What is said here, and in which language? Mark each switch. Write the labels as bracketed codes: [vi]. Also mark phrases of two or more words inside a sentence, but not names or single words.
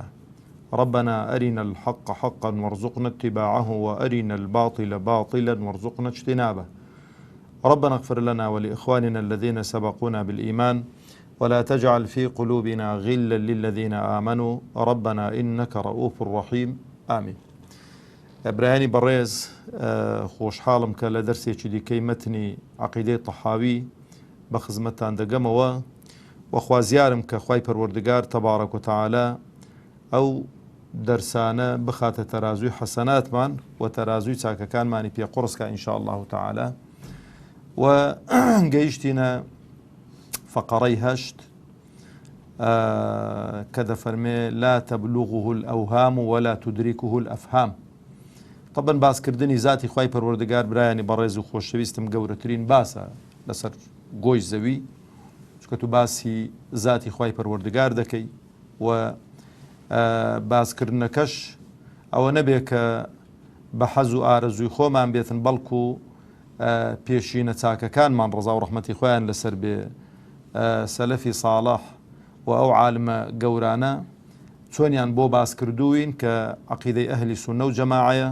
[ar] ربنا أرنا الحق حقا وارزقنا اتباعه وأرنا الباطل باطلا وارزقنا اجتنابه. ربنا اغفر لنا ولإخواننا الذين سبقونا بالإيمان ولا تجعل في قلوبنا غلا للذين آمنوا ربنا إنك رؤوف رحيم آمين. [ckb] برایانی بەڕێز خۆشحاڵم کە لە دەرسێکی دیکەی مەتنی عەقیدەی تەحاوی بە خزمەتتان دەگەمەوە و خوازیارم کە خوای پەروەردگار [ar] تەبارەک و تەعالا [ckb] ئەو دەرسانە بخاتە تەرازوی حەسەناتمان و تەرازوی چاکەکانمانی پێ قورسکە [ar] ئینشاء الله تعالا. [ckb] و گەیشتینە فقرەی هەشت کە دەفەرمێ [ar] لا تبلغه الأوهام ولا تدركه الأفهام. [ckb] طبعا باسکردنی ذاتی خوای پەروەردگار برایانی بەڕێز و خۆشەویستم گەورەترین باسە لەسەر گۆی زەوی، چونکە تو باسی ذاتی خوای پەروەردگار دەکەی و باسکردنەکەش ئەوە نەبێ کە بە حەز و ئارەزوی خۆمان بێتن، بەڵکو پێشینە چاکەکانمان ڕەزا و ڕەحمەتی خۆیان لەسەر بێ سەلەفی ساڵح و ئەو عالمە گەورانە چۆنیان بۆ باسکردوین کە عەقیدەی ئەهلی سونە و جەماعەیە.